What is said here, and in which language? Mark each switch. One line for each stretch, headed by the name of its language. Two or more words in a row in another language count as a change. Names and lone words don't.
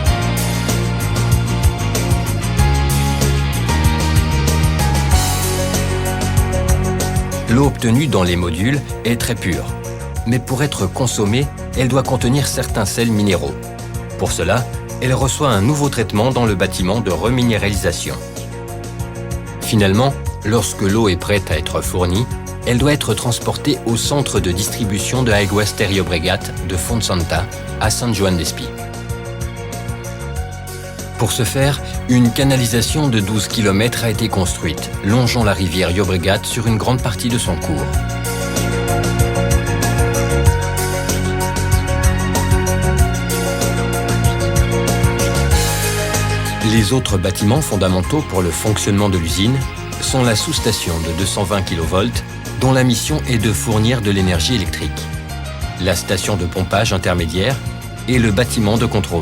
French: L'eau obtenue dans les modules est très pure, mais pour être consommée, elle doit contenir certains sels minéraux. Pour cela, elle reçoit un nouveau traitement dans le bâtiment de reminéralisation. Finalement, lorsque l'eau est prête à être fournie, elle doit être transportée au centre de distribution de Aigües ter Llobregat de Fontsanta à Sant Joan d'Espí. Pour ce faire, une canalisation de 12 km a été construite, longeant la rivière Llobregat sur une grande partie de son cours. Les autres bâtiments fondamentaux pour le fonctionnement de l'usine sont la sous-station de 220 kV, dont la mission est de fournir de l'énergie électrique, la station de pompage intermédiaire et le bâtiment de contrôle.